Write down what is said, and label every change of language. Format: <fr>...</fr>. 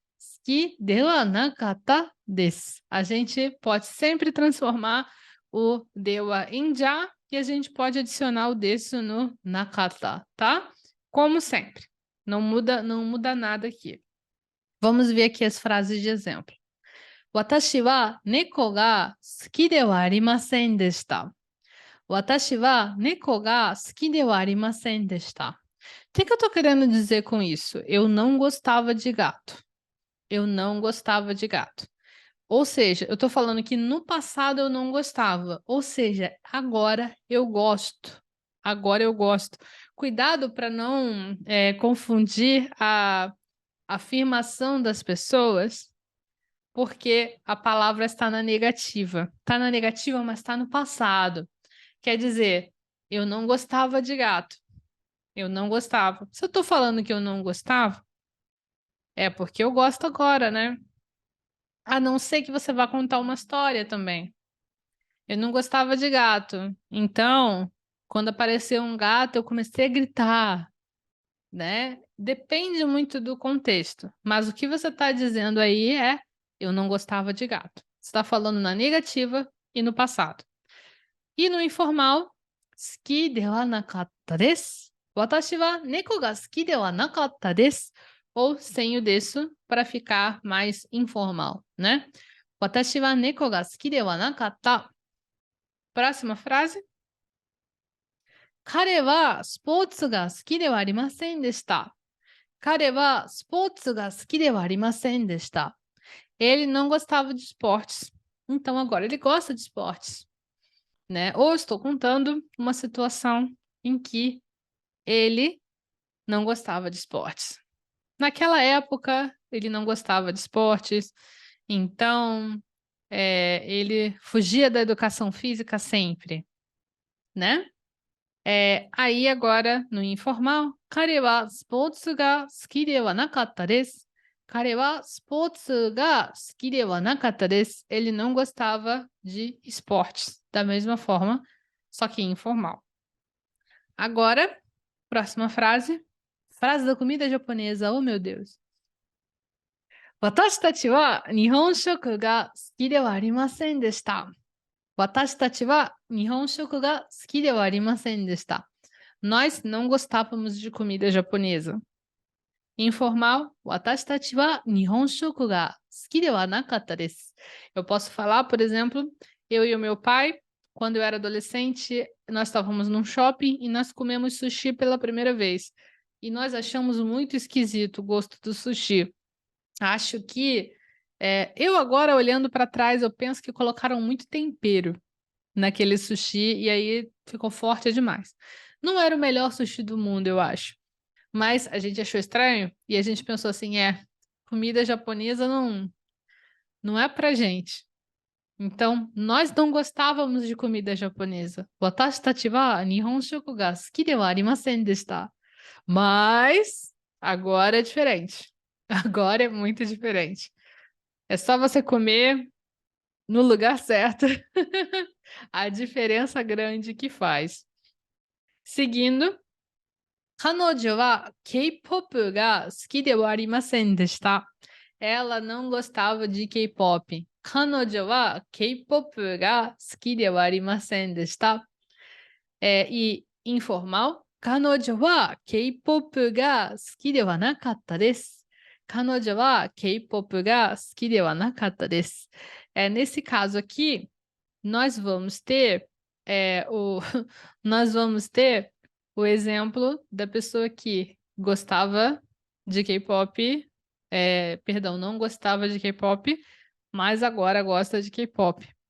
<ja>Suki de wa nakata desu.</ja> <pt>A gente pode sempre transformar o de wa em ja e a gente pode adicionar o desu no nakata, tá? Como sempre. Não muda nada aqui. Vamos ver aqui as frases de exemplo.</pt> <ja>私は猫が好きではありませんでした。私は猫が好きではありませんでした。</ja> <pt>O que eu estou querendo dizer com isso? Eu não gostava de gato. Eu não gostava de gato. Ou seja, eu estou falando que no passado eu não gostava. Ou seja, agora eu gosto. Agora eu gosto. Cuidado para não confundir a afirmação das pessoas, porque a palavra está na negativa. Está na negativa, mas está no passado. Quer dizer, eu não gostava de gato. Eu não gostava. Se eu estou falando que eu não gostava, é porque eu gosto agora, né? A não ser que você vá contar uma história também. Eu não gostava de gato. Então, quando apareceu um gato, eu comecei a gritar, né? Depende muito do contexto. Mas o que você está dizendo aí é: eu não gostava de gato. Você está falando na negativa e no passado. E no informal,</pt> <ja>好きではなかったです。私は猫が好きではなかったです。</ja> <pt>Ou sem o desu para ficar mais informal, né?</pt> <ja>私は猫が好きではなかった。</ja> <pt>Próxima frase.</pt> <ja>彼はスポーツが好きではありませんでした。彼はスポーツが好きではありませんでした。</ja> <pt>Ele não gostava de esportes. Então agora ele gosta de esportes, né? Ou estou contando uma situação em que ele não gostava de esportes. Naquela época, ele não gostava de esportes, então ele fugia da educação física sempre, né? Aí agora, no informal,</pt> <ja>彼はスポーツが好きではなかったです。彼はスポーツが好きではなかったです。</ja> <pt>Ele não gostava de esportes, da mesma forma, só que informal. Agora, próxima frase. Frase da comida japonesa, oh meu Deus.</pt> <ja>私たちは日本食が好きではありませんでした。私たちは日本食が好きではありませんでした。</ja> <pt>Nós não gostávamos de comida japonesa. Informal,</pt> <ja>私たちは日本食が好きではなかったです。</ja> <pt>Eu posso falar, por exemplo, eu e o meu pai, quando eu era adolescente, nós estávamos num shopping e nós comemos sushi pela primeira vez. E nós achamos muito esquisito o gosto do sushi. Acho que eu agora olhando para trás, eu penso que colocaram muito tempero naquele sushi e aí ficou forte demais. Não era o melhor sushi do mundo, eu acho. Mas a gente achou estranho e a gente pensou assim, comida japonesa não é pra gente. Então, nós não gostávamos de comida japonesa.</pt> <ja>Watashi tachi wa nihon shoku ga suki de wa arimasen deshita.</ja> <pt>Mas agora é diferente. Agora é muito diferente. É só você comer no lugar certo. A diferença grande que faz. Seguindo,</pt> <ja>彼女は K-pop が好きではありませんでした。</ja> <pt>Ela não gostava de K-pop.</pt> <ja>彼女は K-pop が好きではありませんでした。 E informal, 彼女は K-pop が好きではなかったです。彼女は K-pop が好きではなかったです。</ja> <pt>Nesse caso aqui, nós vamos ter nós vamos ter o exemplo da pessoa que gostava de K-pop, perdão, não gostava de K-pop, mas agora gosta de K-pop.</pt>